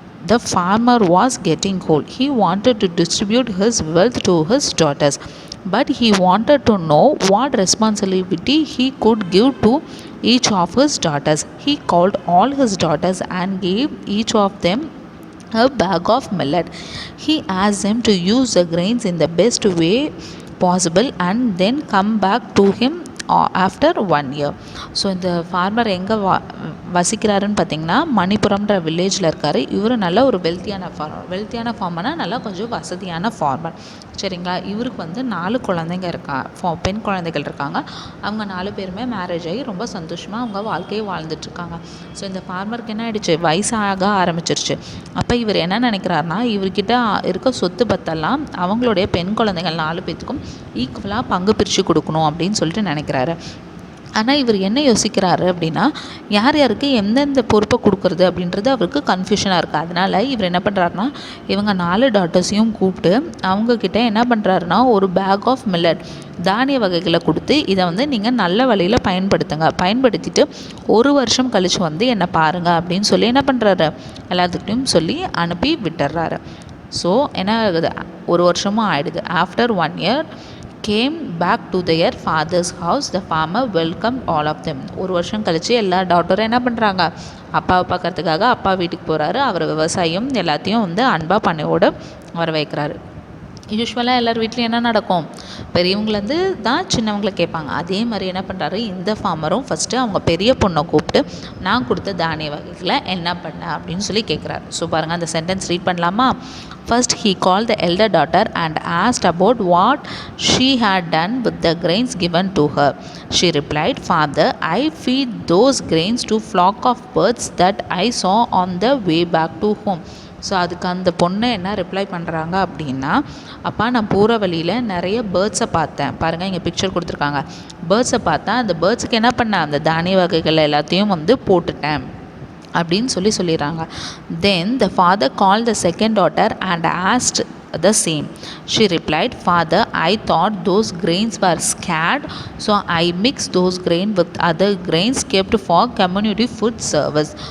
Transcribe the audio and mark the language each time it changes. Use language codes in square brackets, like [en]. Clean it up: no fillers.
[en] The farmer was getting old. He wanted to distribute his wealth to his daughters, but he wanted to know what responsibility he could give to each of his daughters. He called all his daughters and gave each of them a bag of millet. He asked them to use the grains in the best way possible and then come back to him after 1 year. [ta] So இந்த farmer எங்கே வசிக்கிறாருன்னு பார்த்திங்கன்னா மணிப்புரம்ன்ற வில்லேஜில் இருக்கார். இவர் நல்ல ஒரு வெல்த்தியான ஃபார்மர்னால் நல்லா கொஞ்சம் வசதியான ஃபார்மர், சரிங்களா. இவருக்கு வந்து 4 குழந்தைங்க பெண் குழந்தைகள் இருக்காங்க. அவங்க 4 பேருமே மேரேஜ் ஆகி ரொம்ப சந்தோஷமாக அவங்க வாழ்க்கையை வாழ்ந்துட்டுருக்காங்க. ஸோ இந்த ஃபார்மருக்கு என்ன ஆகிடுச்சு, வயசாக ஆரம்பிச்சிருச்சு. அப்போ இவர் என்ன நினைக்கிறாருனா, இவர்கிட்ட இருக்க சொத்து பத்தெல்லாம் அவங்களுடைய பெண் குழந்தைகள் 4 பேத்துக்கும் ஈக்குவலாக பங்கு பிரித்து கொடுக்கணும் அப்படின்னு சொல்லிட்டு நினைக்கிறாரு. ஆனால் இவர் என்ன யோசிக்கிறாரு அப்படின்னா, யார் யாருக்கு எந்தெந்த பொறுப்பை கொடுக்குறது அப்படின்றது அவருக்கு கன்ஃபியூஷனாக இருக்குது. அதனால் இவர் என்ன பண்ணுறாருனா, இவங்க 4 டாட்டர்ஸையும் கூப்பிட்டு அவங்கக்கிட்ட என்ன பண்ணுறாருனா ஒரு பேக் ஆஃப் மில்லட் தானிய வகைகளை கொடுத்து, இதை வந்து நீங்கள் நல்ல வழியில் பயன்படுத்திட்டு 1 வருஷம் கழித்து வந்து என்னை பாருங்கள் அப்படின்னு சொல்லி என்ன பண்ணுறாரு, எல்லாத்துக்கிட்டையும் சொல்லி அனுப்பி விட்டுறாரு. ஸோ என்ன ஆகுது, 1 வருஷமும் ஆயிடுது. [en] After 1 year came back to their father's house. The farmer welcomed all of them. [ta] 1 வருஷம் கழித்து எல்லா டாட்டரும் என்ன பண்ணுறாங்க, அப்பாவை பார்க்கறதுக்காக அப்பா வீட்டுக்கு போகிறாரு. அவர் விவசாயம் எல்லாத்தையும் வந்து அன்பாக பண்ணையோடு வர வைக்கிறாரு. யூஸ்வலாக எல்லார் வீட்லையும் என்ன நடக்கும், பெரியவங்கலேருந்து தான் சின்னவங்களை கேட்பாங்க. அதே மாதிரி என்ன பண்ணுறாரு இந்த ஃபார்மரும் ஃபஸ்ட்டு அவங்க பெரிய பொண்ணை கூப்பிட்டு நான் கொடுத்த தானிய வகைகளை என்ன பண்ண அப்படின்னு சொல்லி கேட்குறாரு. ஸோ பாருங்கள், அந்த சென்டென்ஸ் ரீட் பண்ணலாமா. [en] First he called the elder daughter and asked about what she had done with the grains given to her. She replied, "Father, I feed those grains to flock of birds that I saw on the way back to home." [ta] So அதுக்கு அந்த பொண்ணை என்ன reply பண்ணுறாங்க அப்படின்னா, அப்பா நான் போகிற வழியில் நிறைய பேர்ட்ஸை பார்த்தேன். பாருங்கள், இங்கே பிக்சர் கொடுத்துருக்காங்க. பேர்ட்ஸை பார்த்தேன், அந்த பேர்ட்ஸுக்கு என்ன பண்ணேன், அந்த தானிய வகைகள் எல்லாத்தையும் வந்து போட்டுட்டேன் அப்படின்னு சொல்லிடுறாங்க. [en] Then the father call the second daughter and asked the same. She replied, "Father, I thought those grains were scared, so I mixed those grains with other grains kept for community food service."